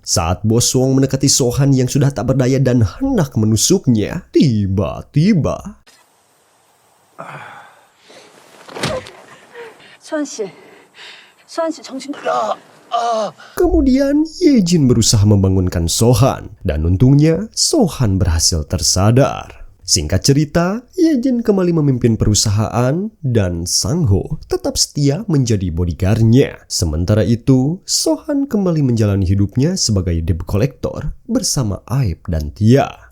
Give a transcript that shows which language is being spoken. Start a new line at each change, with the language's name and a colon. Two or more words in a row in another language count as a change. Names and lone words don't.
Indonesian: Saat Bos Wong mendekati So-han yang sudah tak berdaya dan hendak menusuknya, tiba-tiba
Korean: 수환 씨 정신.
Indonesian: kemudian Ye-jin berusaha membangunkan So-han, dan untungnya So-han berhasil tersadar. Singkat cerita, Ye-jin kembali memimpin perusahaan dan Sang-ho tetap setia menjadi bodyguard-nya. Sementara itu, So-han kembali menjalani hidupnya sebagai
English: debt collector
Indonesian: bersama Aib dan Tia.